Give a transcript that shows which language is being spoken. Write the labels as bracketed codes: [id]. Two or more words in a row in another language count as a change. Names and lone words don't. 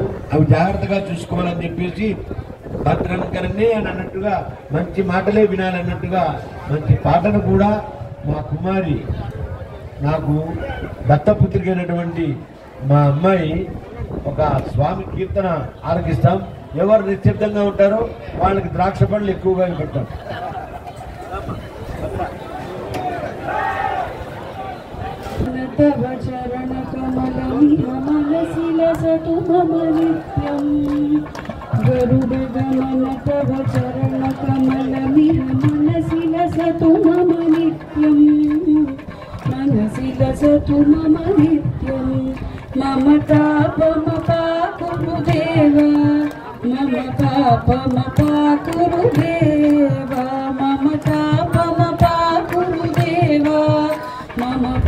[te] అవి జాగ్రత్తగా చూసుకోవాలని చెప్పేసి [sa] భద్రం కరణే [te] అని అన్నట్టుగా మంచి మాటలే వినాలన్నట్టుగా మంచి పాటను కూడా మా కుమారి నాకు దత్తపుత్రికైనటువంటి మా అమ్మాయి ఒక స్వామి కీర్తన ఆలకిస్తాం. ఎవరు నిశ్శబ్దంగా ఉంటారో వాళ్ళకి ద్రాక్ష పండ్లు ఎక్కువగా పెడతాం. [sa] तव चरण कमलमिह मनसि लसतु मम नित्यं गरुड गमन तव चरण कमलमिह मनसि लसतु मम नित्यं मनसि लसतु मम नित्यं मम पापमपाकुरु देव मम पापमपाकुरु देव मम पापमपाकुरु देव मम